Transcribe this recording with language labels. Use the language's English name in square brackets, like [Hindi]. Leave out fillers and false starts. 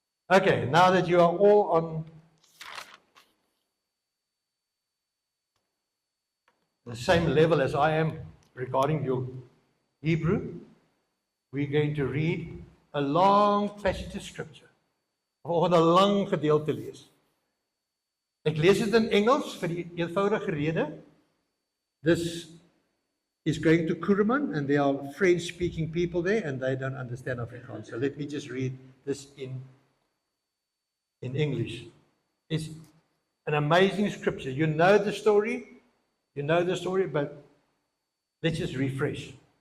[English] Okay, now that you are all on the same level as I am regarding your Hebrew, we're going to read a long passage of scripture. [Afrikaans] Of 'n lang gedeelte lees. Ek lees dit in Engels vir die eenvoudige rede. [English] This is going to Kuruman and there are French-speaking people there and they don't understand Afrikaans. So let me just read this in English. It's an amazing scripture. You know the story, but let's just refresh.